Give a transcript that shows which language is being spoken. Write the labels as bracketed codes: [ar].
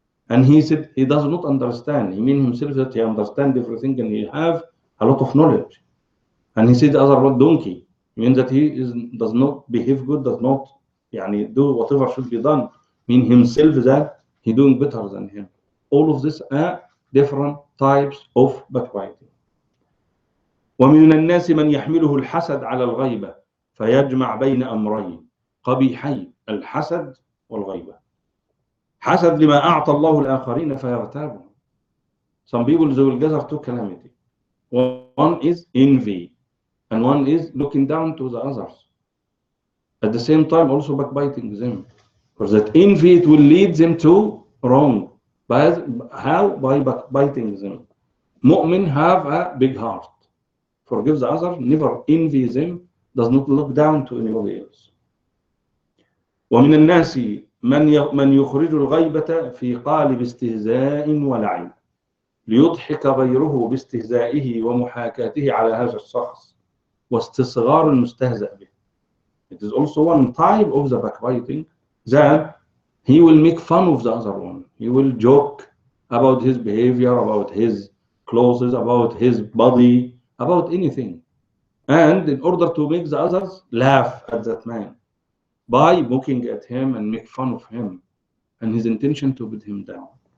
[en] And he said he does not understand. He means himself that he understands everything and he have a lot of knowledge. And he said the other one, donkey, means that he does not behave good, does not do whatever should be done. Mean himself that he doing better than him. All of this are different types of backbiting. [ar] ومن الناس من يحمله الحسد على الغيبة فيجمع بين أمرين قبيحين الحسد والغيبة. حسد لما أعطى الله الآخرين فيغتابهم. [en] Some people they will gather two calamity. One is envy and one is looking down to the others. At the same time also backbiting them. Because that envy it will lead them to wrong. How? By backbiting them. Mu'min have a big heart. Forgive the other, never envy them, does not look down to anybody else. [ar] ومن الناس من يخرج الغيبة في قالب استهزاء ولعب ليضحك غيره باستهزائه ومحاكاته على هذا الشخص واستصغار المستهزأ به. [en] It is also one type of the backbiting that he will make fun of the other one. He will joke about his behavior, about his clothes, about his body, about anything. And in order to make the others laugh at that man by looking at him and make fun of him and his intention to put him down.